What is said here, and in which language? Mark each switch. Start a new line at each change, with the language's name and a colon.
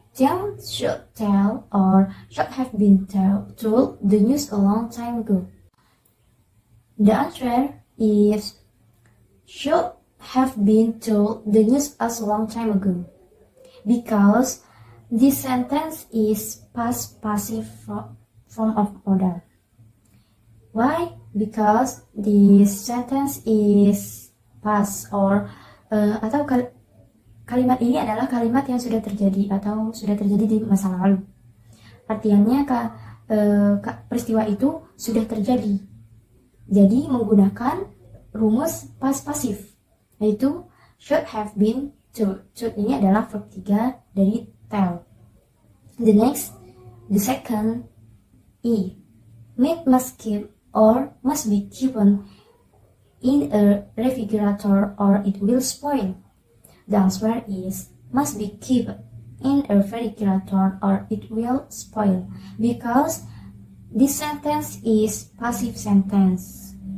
English: James should tell or should have been told the news a long time ago. The answer is should have been told the news a long time ago because this sentence is past passive form of modal. Why? Because this sentence is past or
Indonesian: atau kalimat ini adalah kalimat yang sudah terjadi atau sudah terjadi di masa lalu. Artinya peristiwa itu sudah terjadi. Jadi menggunakan rumus past pasif, yaitu should have been told. Should ini adalah verb 3 dari tell.
English: The second E. Meat must keep or must be kept in a refrigerator or it will spoil. The answer is must be kept in a refrigerator or it will spoil because this sentence is passive sentence.